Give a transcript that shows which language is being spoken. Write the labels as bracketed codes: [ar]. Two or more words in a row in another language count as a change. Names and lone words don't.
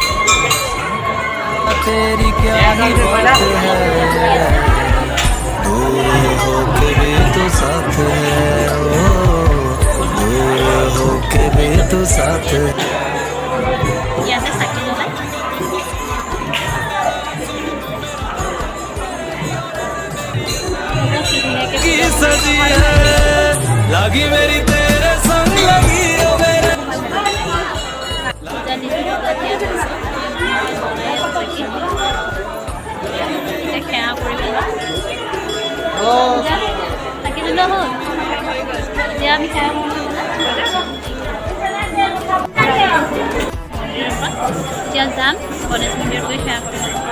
[as] ইয়াতে চাকি জ্বলাই [hi] लगी मेरी तेरे संग लगी ओ मेरे [as] পূজा দিছোঁ। এতিয়া সেৱা কৰিব চাকি জ্বলোৱা হ'ল। এতিয়া আমি সেৱা কৰোঁ। এতিয়া যাম গণেশ মন্দিৰত গৈ সেৱা কৰিম।